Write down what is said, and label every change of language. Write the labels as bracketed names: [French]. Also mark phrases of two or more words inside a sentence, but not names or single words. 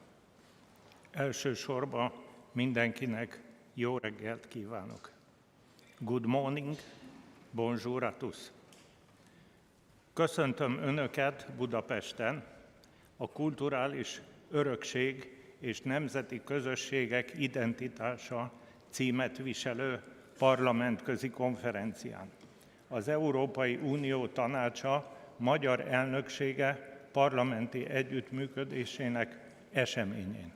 [Hungarian] Elsősorban mindenkinek jó reggelt kívánok. [English] Good morning, [French] bonjour à tous. [Hungarian] Köszöntöm Önöket Budapesten, a kulturális örökség és nemzeti közösségek identitása címet viselő parlamentközi konferencián. Az Európai Unió Tanácsa magyar elnöksége parlamenti együttműködésének eseményén.